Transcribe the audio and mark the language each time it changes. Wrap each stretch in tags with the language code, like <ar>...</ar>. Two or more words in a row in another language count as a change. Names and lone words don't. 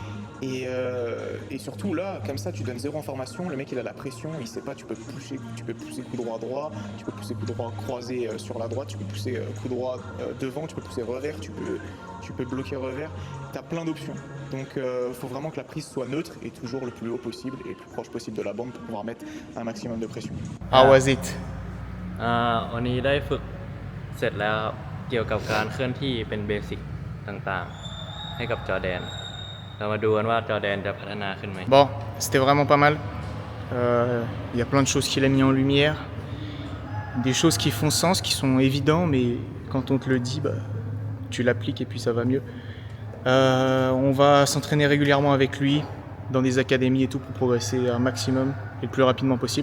<fr>Et surtout là, comme ça, tu donnes zéro information, le mec il a la pression, il sait pas, tu peux pousser coup droit à droite, tu peux pousser coup droit croisé sur la droite, tu peux pousser coup droit devant, tu peux pousser revers, tu peux bloquer revers, tu as plein d'options. Donc il faut vraiment que la prise soit neutre et toujours le plus haut possible et le plus proche possible de la bande pour pouvoir mettre un maximum de pression.</fr> <en>How was it?</en> <th>วันนี้ได้ฝึกเสร็จแล้วครับเกี่ยวกับการเคลื่อนที่เป็นเบสิกต่างๆให้กับจอร์แดนเรามาดูกันว่าจอร์แดนจะพัฒนาขึ้นไหม</th> <fr>Bon, c'était vraiment pas mal. Il y a plein de choses qu'il a mis en lumière, des choses qui font sens, qui sont évidents, mais quand on te le dit, bah, tu l'appliques et puis ça va mieux. On va s'entraîner régulièrement avec lui dans des académies et tout pour progresser un maximum et le plus rapidement possible.</fr>